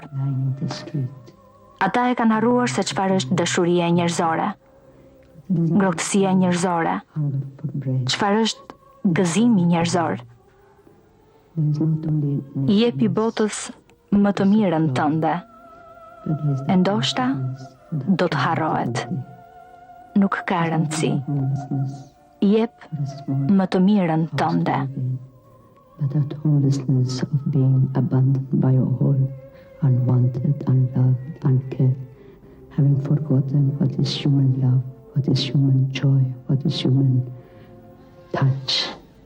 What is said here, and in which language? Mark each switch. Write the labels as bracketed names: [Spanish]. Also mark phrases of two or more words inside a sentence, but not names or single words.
[Albanian] Ata e kanë harruar se çfarë është dashuria e njerëzore, ngrohtësia njerëzore, çfarë është gëzimi njerëzor. I jepi botës më të mirën tënde, e ndoshta do të harrohet. Nuk ka rëndësi. Jep më të mirën tënde. [English] But that homelessness of being abandoned by all, unwanted, unloved, uncared, having forgotten what is human love, what is human joy, what is human touch.